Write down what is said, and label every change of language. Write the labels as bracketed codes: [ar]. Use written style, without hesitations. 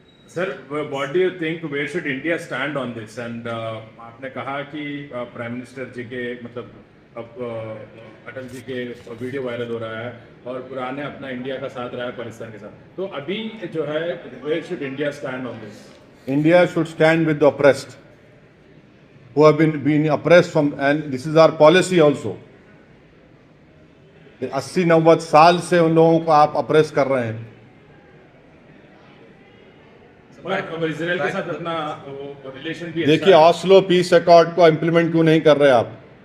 [hi] Sir, [en] What do you think, where should India stand on this? And [hi] आपने कहा कि prime minister जी के मतलब अब अटल जी के वीडियो वायरल हो रहा है और पुराने अपना इंडिया का साथ रहा है पाकिस्तान के साथ, तो अभी जो है [en] Where should India stand on this? India should stand with the oppressed. who have been oppressed from, and this is our policy also. [hi] 80-90 साल से उन लोगों को आप अप्रेस कर रहे हैं। इसराइल के साथ अपना रिलेशन भी देखिए, ऑस्लो पीस अकॉर्ड को इंप्लीमेंट क्यों नहीं कर रहे आप?